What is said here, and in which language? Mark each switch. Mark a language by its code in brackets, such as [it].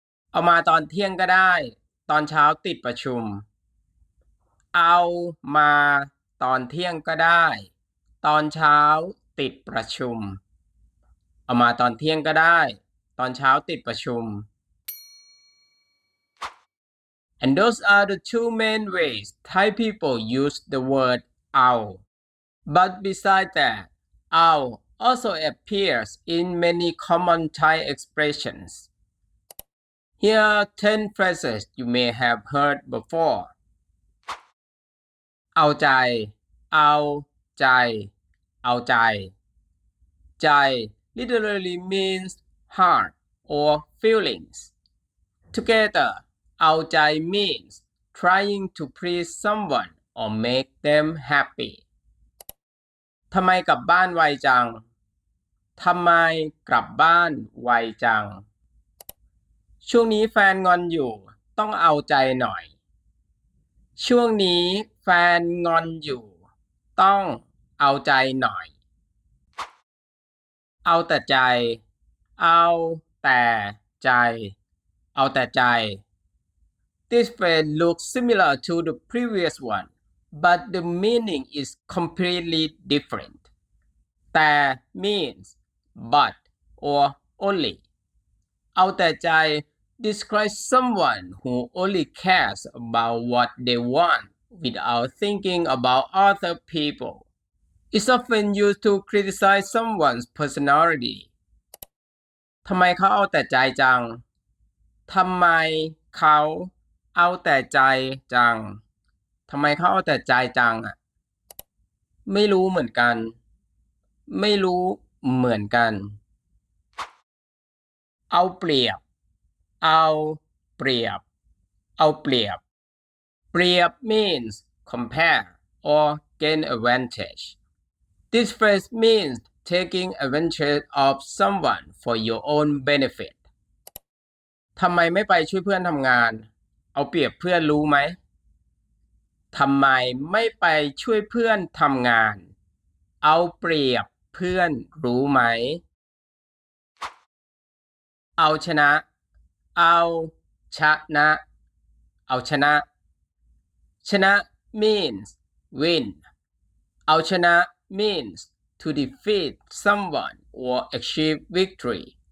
[th] เอามาตอนเที่ยงก็ได้ตอนเช้าติดประชุมเอามาตอนเที่ยงก็ได้ตอนเช้าติดประชุมเอามาตอนเที่ยงก็ได้ตอนเช้าติดประชุม [en] And those are the two main ways Thai people use the word "ow." But besides that, "ow" also appears in many common Thai expressions. Here are 10 phrases you may have heard before. [th] เอาใจเอาใจเอาใจใจ [en] literally means heart or feelings. Together, เอาใจ means trying to please someone or make them happy. [th] ทำไมกลับบ้านไวจัง ทำไมกลับบ้านไวจัง ช่วงนี้แฟนงอนอยู่ ต้องเอาใจหน่อย ช่วงนี้แฟนงอนอยู่ ต้องเอาใจหน่อย เอาแต่ใจ เอาแต่ใจ เอาแต่ใจ [en] This phrase looks similar to the previous one, but the meaning is completely different. แต่ means but or only. เอาแต่ใจ describes someone who only cares about what they want without thinking about other people. It's often used to criticize someone's personality. [th] ทำไมเขาเอาแต่ใจจัง ทำไมเขาเอาแต่ใจจัง ทำไมเขาเอาแต่ใจจังอ่ะ ไม่รู้เหมือนกัน ไม่รู้เหมือนกัน เอาเปรียบ เอาเปรียบ เอาเปรียบ เปรียบ [en] means compare or gain advantage. This phrase means taking advantage of someone for your own benefit. [th] ทำไมไม่ไปช่วยเพื่อนทำงาน เอาเปรียบเพื่อนรู้ไหม ทำไมไม่ไปช่วยเพื่อนทำงาน เอาเปรียบเพื่อนรู้ไหม เอาชนะ เอาชนะ เอาชนะ ชนะ [en] means win [th] เอาชนะ [en] means to defeat someone or achieve victory